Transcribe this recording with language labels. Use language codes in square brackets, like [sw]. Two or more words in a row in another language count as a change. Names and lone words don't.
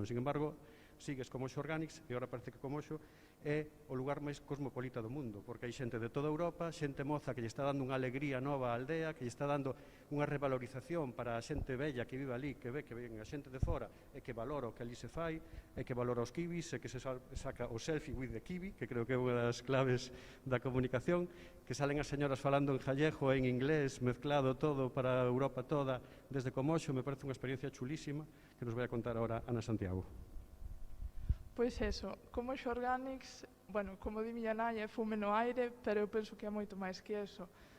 [gl] Sin embargo, sigues Comoxo Organics e agora parece que Comoxo é o lugar máis cosmopolita do mundo, porque hai xente de toda Europa, xente moza que lle está dando unha alegría nova á aldea, que lle está dando unha revalorización para a xente bella que vive ali, que ve que ven a xente de fora e que valora o que ali se fai, e que valora os kibis, e que se saca o selfie [en] with the kiwi, [gl] que creo que é unha das claves da comunicación, que salen as señoras falando en gallego e en inglés, mezclado todo para a Europa toda, desde Comoxo. Me parece unha experiencia chulísima que nos vai a contar ahora Ana Santiago. Pois eso, Comoxo Organics, bueno, como di miña nai, é fume no aire, pero eu penso que é moito máis que eso.